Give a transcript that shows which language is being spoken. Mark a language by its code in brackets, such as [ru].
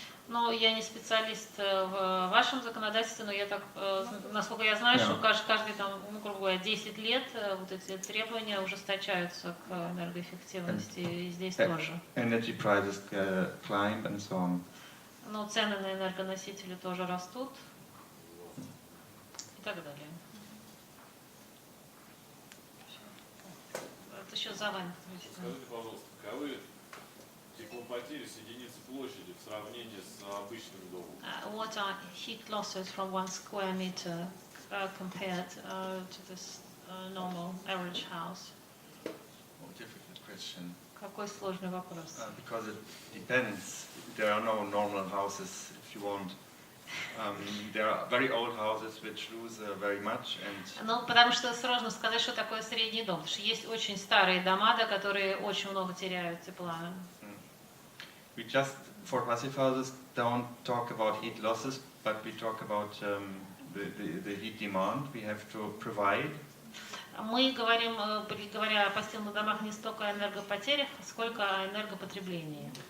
[ru] Ну, я не специалист в вашем законодательстве, но я так, насколько я знаю, что каждый там, ну, грубо говоря, 10 лет вот эти требования ужесточаются к энергоэффективности, и здесь тоже. [en] Energy prices climb and so on. [ru] Но цены на энергоносители тоже растут и так далее. Это еще за вами. Скажите, пожалуйста, каковы теплопотери с единицы площади в сравнении с обычным домом? [en] What are heat losses from 1 square meter compared to this normal average house? Oh, difficult question. [ru] Какой сложный вопрос. [en] Because it depends. There are no normal houses, if you want. There are very old houses which lose very much, and. [ru] Ну, потому что сложно сказать, что такое средний дом. Потому что есть очень старые дома, да, которые очень много теряют тепла. [en] We just, for passive houses, don't talk about heat losses, but we talk about the heat demand we have to provide. [ru] Мы говорим, говоря о пассивных домах, не столько о энергопотерях, сколько о энергопотреблении.